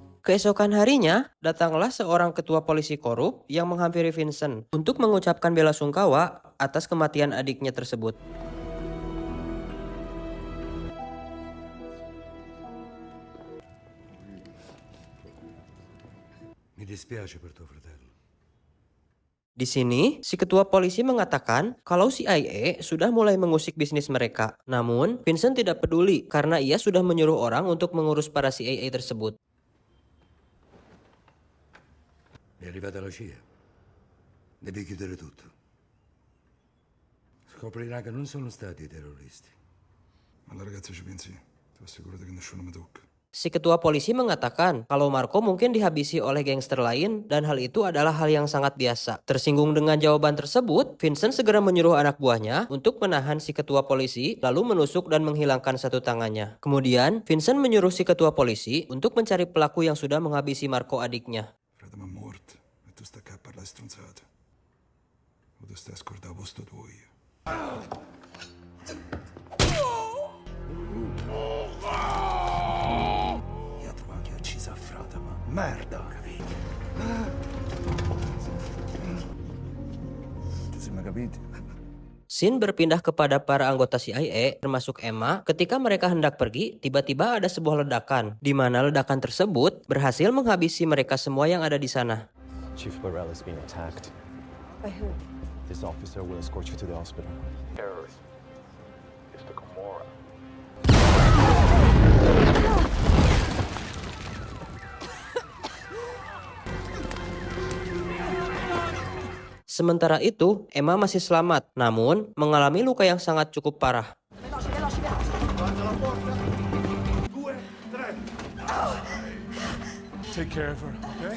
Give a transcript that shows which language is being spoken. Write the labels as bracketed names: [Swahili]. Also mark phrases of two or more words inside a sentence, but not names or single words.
[Indonesian] Keesokan harinya, datanglah seorang ketua polisi korup yang menghampiri Vincent untuk mengucapkan bela sungkawa atas kematian adiknya tersebut. [Italian] Mi dispiace per tuo fratello. [Indonesian] Di sini, si ketua polisi mengatakan kalau CIA sudah mulai mengusik bisnis mereka. Namun, Vincent tidak peduli karena ia sudah menyuruh orang untuk mengurus para CIA tersebut. [Italian] È arrivata la CIA. Devi chiudere tutto. Scoprirà che non sono stati i terroristi. Ma la ragazza ci pensi? Ti assicuro che nessuno mi tocca. [Indonesian] Si ketua polisi mengatakan kalau Marco mungkin dihabisi oleh gangster lain dan hal itu adalah hal yang sangat biasa. Tersinggung dengan jawaban tersebut, Vincent segera menyuruh anak buahnya untuk menahan si ketua polisi lalu menusuk dan menghilangkan satu tangannya. Kemudian, Vincent menyuruh si ketua polisi untuk mencari pelaku yang sudah menghabisi Marco adiknya. [Italian] Frate mi è morto e tu stai qua a parlare stronzate. O tu stai a scordare posto tuo io. Io trovo che ho ucciso a frate, ma merda, capito? Ci siamo capiti? [Indonesian] Scene berpindah kepada para anggota CIA, termasuk Emma. Ketika mereka hendak pergi, tiba-tiba ada sebuah ledakan, di mana ledakan tersebut berhasil menghabisi mereka semua yang ada di sana. [English] Chief Burrell is being attacked. By who? This officer will escort you to the hospital. Terrorist. It's the Gomorrah. [Indonesian] Sementara itu, Emma masih selamat, namun mengalami luka yang sangat cukup parah. [English] Take care of her, okay?